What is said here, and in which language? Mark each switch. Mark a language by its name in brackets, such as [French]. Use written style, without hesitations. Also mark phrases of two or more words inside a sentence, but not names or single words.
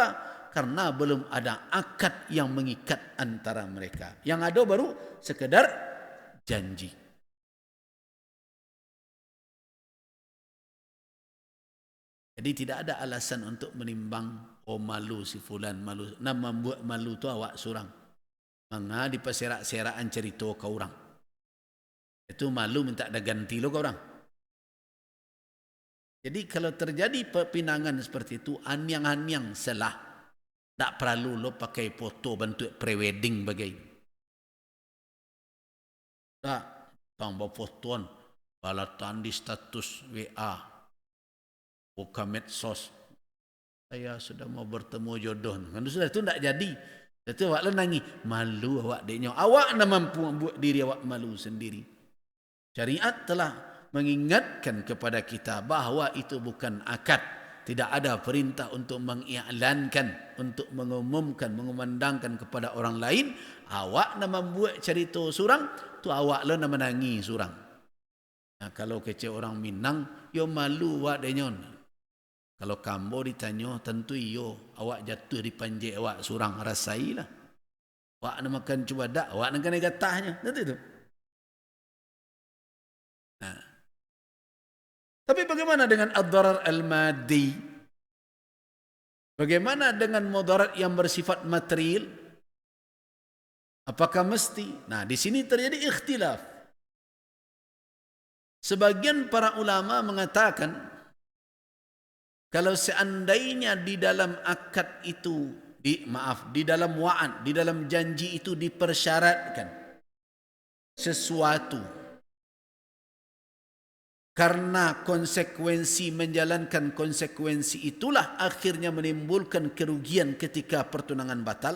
[Indonesian] Karena belum ada akad yang mengikat antara mereka. Yang ada baru sekedar janji. Jadi tidak ada alasan untuk menimbang, oh malu si fulan, malu. [Minangkabau] Nah, membuat malu tu awak surang. Manga di perserak-serakan cerita ke orang. Itu malu minta ada ganti lo ke orang. [Indonesian] Jadi kalau terjadi perpinangan seperti itu, anyang-anyang salah. [Minangkabau] Tak perlu lo pakai foto bentuk pre-wedding bagai. Tak, tambah fotoan, balatan di status WA. [Indonesian] Buka medsos, saya sudah mau bertemu jodoh. Kan sudah itu tidak jadi. [Minangkabau] Itu awak lenangi, malu awak deknya. Awak nak mampu membuat diri awak malu sendiri. [Indonesian] Syariat telah mengingatkan kepada kita bahawa itu bukan akad. Tidak ada perintah untuk mengiklankan, untuk mengumumkan, mengumandangkan kepada orang lain. [Minangkabau] Awak nak membuat cerita surang, tu awak lah nak menangi surang. Nah, kalau kece orang Minang, yo malu wak denyon. Kalau kambo ditanya, tentu iyo awak jatuh di panjang awak surang rasailah. Wak nak makan cuba dak, wak nak kena gatahnya, [Indonesian] tentu itu. Nah. Tapi bagaimana dengan [Arabic] الضرر المادي? [Indonesian] Bagaimana dengan mudarat yang bersifat material? Apakah mesti? Nah, di sini terjadi ikhtilaf. Sebagian para ulama mengatakan kalau seandainya di dalam akad itu, di dalam wa'ad, di dalam janji itu dipersyaratkan sesuatu karena konsekuensi menjalankan konsekuensi itulah akhirnya menimbulkan kerugian ketika pertunangan batal.